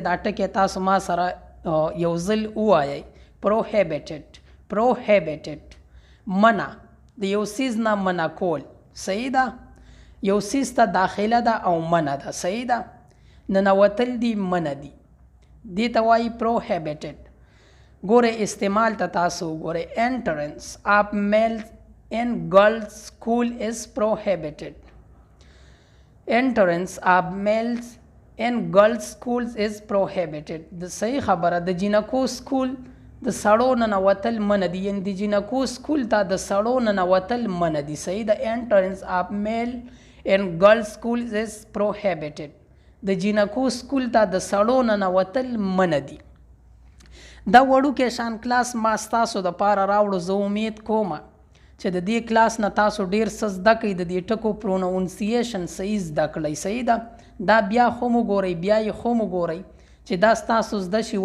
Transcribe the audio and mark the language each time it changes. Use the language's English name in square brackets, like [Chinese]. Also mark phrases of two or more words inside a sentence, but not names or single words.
[Pashto] دا ټکی تاسو ما سره یو ځل ووایئ. [English] prohibited. prohibited [Pashto] منع د یو څیز نه منع کول. صحیح ده. یو څیز ته داخله ده او منع ده. صحیح ده. ننوتل دي منع دي. دې ته وایي prohibited. ګورئ استعمال ته تاسو وګورئ. [English] entrance of males in girls school is prohibited. entrance of males in girls schools is prohibited. [Pashto] د صحیح خبره د جینکو سکول د سړو ننوتل منع دي. یعنې د جینکو سکول ته د سړو ننوتل منع دي. صحیح د [English] entrance of male in girls schools is prohibited. [Pashto] د جینکو سکول ته د سړو ننوتل منع دي. دا وړوکی شان کلاس ما ستاسو دپاره راوړو. زه امید کوم چې د دې کلاس نه تاسو ډیر څه زده کړئ. د دې ټکو پرونونسیشن صحیح زده کړئ. صحیح ده. دا بیا هم وګورئ بیا یې هم وګورئ چې دا ستاسو زده شي.